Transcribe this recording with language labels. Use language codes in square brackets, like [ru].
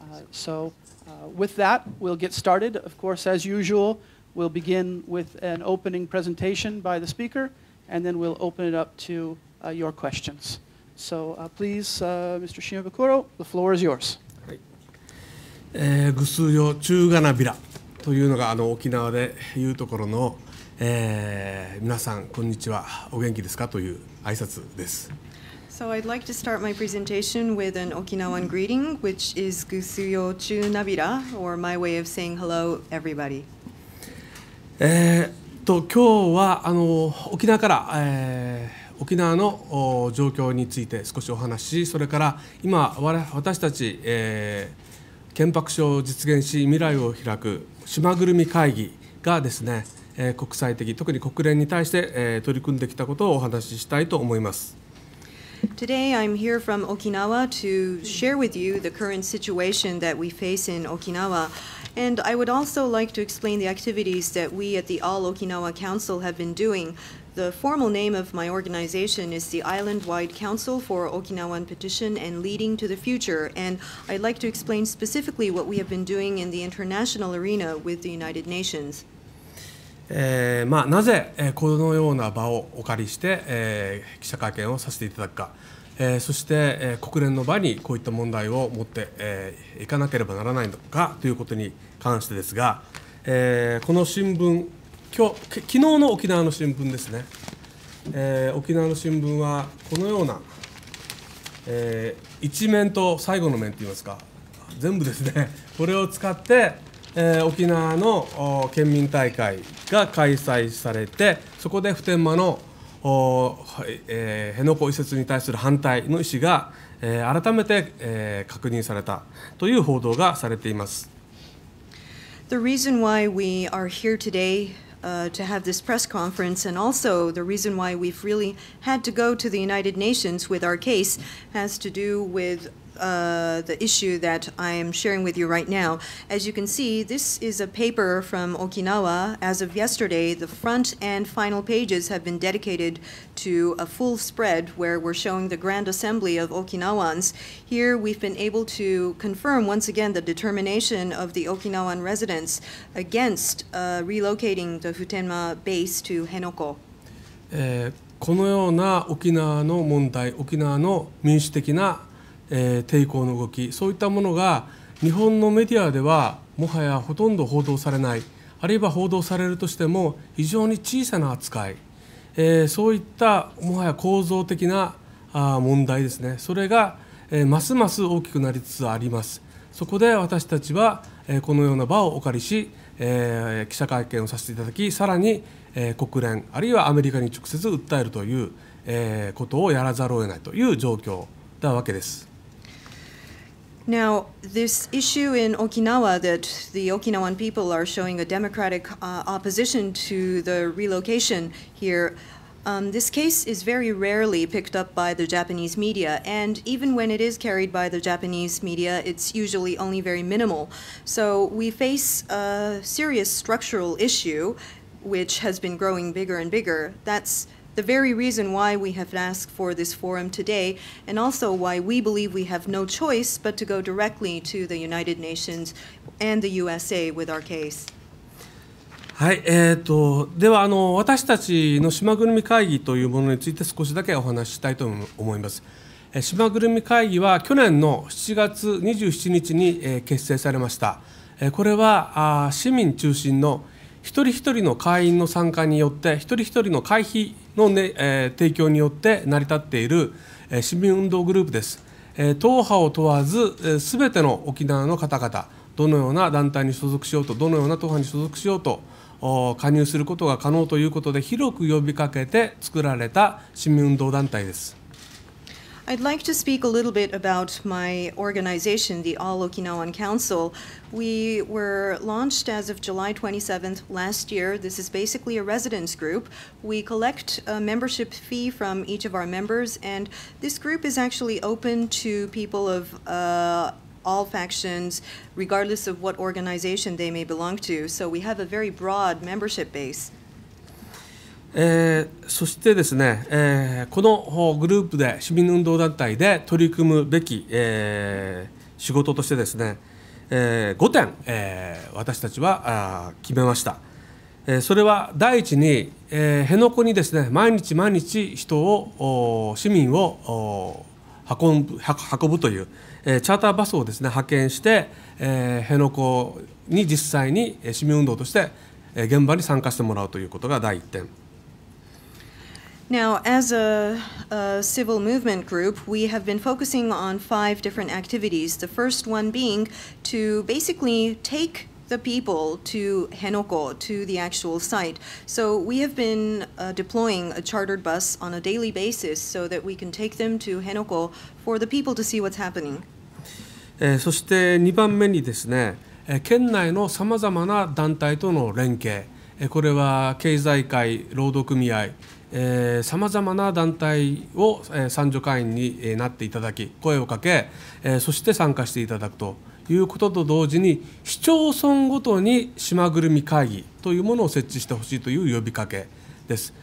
[en] So with that, we'll get started. Of course, as usual, we'll begin with an opening presentation by the speaker, and then we'll open it up to your questions. So please, Mr. Shimabukuro, the floor is yours. [ryu] ぐすよ中がなびら [ja] というのが沖縄でいうところの、皆さんこんにちはお元気ですかという挨拶です。 [en] So I'd like to start my presentation with an Okinawan greeting, which is [ryu] Gusuyo Chu Nabira, [en] or my way of saying hello, everybody. [ja] 今日は沖縄から、沖縄の状況について少しお話し、それから今私たち、憲白書を実現し未来を開く島ぐるみ会議がですね、国際的特に国連に対して、取り組んできたことをお話ししたいと思います。 [en] Today I'm here from Okinawa to share with you the current situation that we face in Okinawa. And I would also like to explain the activities that we at the All-Okinawa-Council have been doing. The formal name of my organization is the Island-Wide Council for Okinawan Petition and Leading to the Future. And I'd like to explain specifically what we have been doing in the international arena with the United Nations. [ja] なぜこのような場をお借りして、記者会見をさせていただくか、そして、国連の場にこういった問題を持って、いかなければならないのかということに関してですが、この新聞昨日の沖縄の新聞ですね、沖縄の新聞はこのような、一面と最後の面といいますか全部ですねこれを使って、沖縄の県民大会が開催されて、そこで普天間の辺野古移設に対する反対の意思が、改めて、確認されたという報道がされています。 [en] The reason why we are here today to have this press conference, and also the reason why we've really had to go to the United Nations with our case, has to do with the issue that I am sharing with you right now. As you can see, this is a paper from Okinawa. As of yesterday, the front and final pages have been dedicated to a full spread where we're showing the Grand Assembly of Okinawans. Here we've been able to confirm once again the determination of the Okinawan residents against relocating the Futenma base to Henoko. [ja] このような沖縄の問題、沖縄の民主的な抵抗の動き、そういったものが日本のメディアではもはやほとんど報道されない、あるいは報道されるとしても非常に小さな扱い、そういったもはや構造的な問題ですね、それがますます大きくなりつつあります。そこで私たちはこのような場をお借りし、記者会見をさせていただき、さらに国連あるいはアメリカに直接訴えるということをやらざるを得ないという状況なわけです。 [en] Now, this issue in Okinawa that the Okinawan people are showing a democratic opposition to the relocation here, this case is very rarely picked up by the Japanese media, and even when it is carried by the Japanese media, it's usually only very minimal. So we face a serious structural issue which has been growing bigger and bigger. That's the very reason why we have asked for this forum today, and also why we believe we have no choice but to go directly to the United Nations and the USA with our case. [ja] はい、では私たちの島ぐるみ会議というものについて少しだけお話ししたいと思います。島ぐるみ会議は去年の7月27日に結成されました。これは市民中心の一人一人の会員の参加によって一人一人の会費の、提供によって成り立っている市民運動グループです。党派を問わずすべての沖縄の方々、どのような団体に所属しようと、どのような党派に所属しようと加入することが可能ということで広く呼びかけて作られた市民運動団体です。 [en] I'd like to speak a little bit about my organization, the All-Okinawa-Council. We were launched as of July 27th last year. This is basically a residence group. We collect a membership fee from each of our members, and this group is actually open to people of all factions, regardless of what organization they may belong to. So we have a very broad membership base. [ja] そしてですね、このグループで市民運動団体で取り組むべき、仕事としてですね、5点、私たちは決めました。それは第一に、辺野古にですね、毎日人を市民を運ぶという、チャーターバスをですね派遣して、辺野古に実際に市民運動として現場に参加してもらうということが第一点。 [en] Now, as a civil movement group, we have been focusing on 5 different activities. The first one being to basically take the people to Henoko, to the actual site. So we have been deploying a chartered bus on a daily basis so that we can take them to Henoko for the people to see what's happening. [ja] そして2番目にですね、県内のさまざまな団体との連携、これは経済界、労働組合、さまざまな団体を参助会員になっていただき、声をかけ、そして参加していただくということと同時に、市町村ごとに島ぐるみ会議というものを設置してほしいという呼びかけです。